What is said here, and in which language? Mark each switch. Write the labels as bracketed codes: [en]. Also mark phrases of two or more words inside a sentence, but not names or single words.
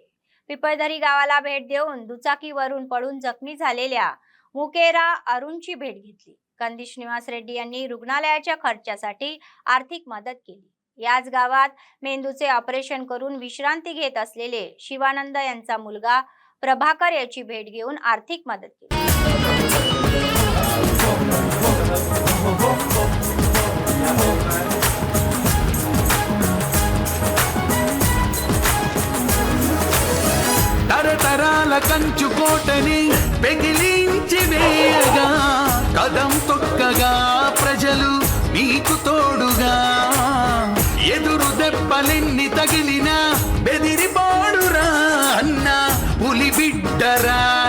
[mr] पिपळदरी गावाला भेट देऊन दुचाकीवरून पडून जखमी झालेल्या मुकेरा अरुणची भेट घेतली. कंदिश निवास रेड्डी यांनी रुग्णालयाच्या खर्चासाठी आर्थिक मदत केली. याच गावात मेंदूचे ऑपरेशन करून विश्रांती घेत असलेले शिवानंद यांचा मुलगा प्रभाकर याची भेट घेऊन आर्थिक मदत केली. [te] తరతరాల కంచుకోటని పెగిలించి వేయగా కదం తొక్కగా ప్రజలు మీకు తోడుగా ఎదురు దెబ్బలెన్ని తగిలినా బెదిరిపోడురా అన్న పులి బిడ్డరా